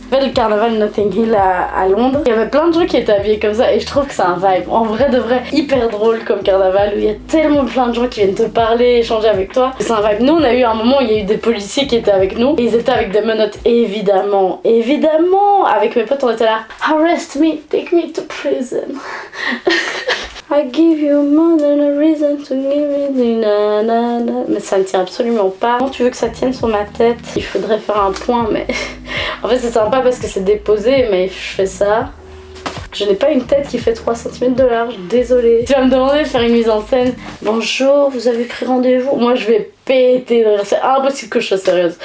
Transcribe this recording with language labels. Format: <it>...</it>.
<fr>En fait, le carnaval de Notting Hill à Londres, il y avait plein de gens qui étaient habillés comme ça et je trouve que c'est un vibe, en vrai de vrai, hyper drôle comme carnaval où il y a tellement plein de gens qui viennent te parler, échanger avec toi. C'est un vibe. Nous, on a eu un moment où il y a eu des policiers qui étaient avec nous et ils étaient avec des menottes évidemment, avec mes potes on était là.</fr> <en>Arrest me, take me to prison. I give you more than a reason to give me na na na.</en> <fr>Mais ça ne tient absolument pas. Comment tu veux que ça tienne sur ma tête? Il faudrait faire un point, mais en fait c'est sympa parce que c'est déposé, mais je fais ça. Je n'ai pas une tête qui fait 3 cm de large, désolée. Tu vas me demander de faire une mise en scène. Bonjour, vous avez pris rendez-vous? Moi je vais péter de rire, c'est impossible que je sois sérieuse.</fr>